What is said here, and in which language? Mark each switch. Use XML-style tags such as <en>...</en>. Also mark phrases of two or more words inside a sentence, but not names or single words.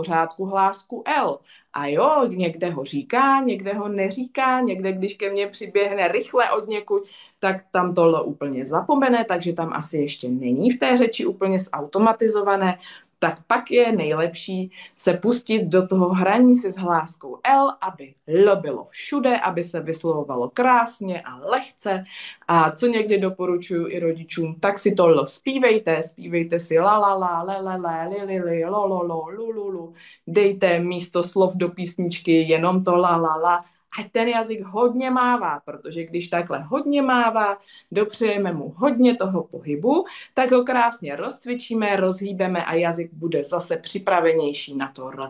<cs>pořádku hlásku L a jo, někde ho říká, někde ho neříká, někde když ke mně přiběhne rychle od někud, tak tam tohle úplně zapomene, takže tam asi ještě není v té řeči úplně zautomatizované, tak pak je nejlepší se pustit do toho hraní si s hláskou L, aby L bylo všude, aby se vyslovovalo krásně a lehce. A co někdy doporučuji i rodičům, tak si to L zpívejte si la la la, le le le, li li li, lo lo lo, lu lu lu. Dejte místo slov do písničky jenom to la la la. Ať ten jazyk hodně mává, protože když takhle hodně mává, dopřejeme mu hodně toho pohybu, tak ho krásně rozcvičíme, rozhýbeme a jazyk bude zase připravenější na to R.</cs>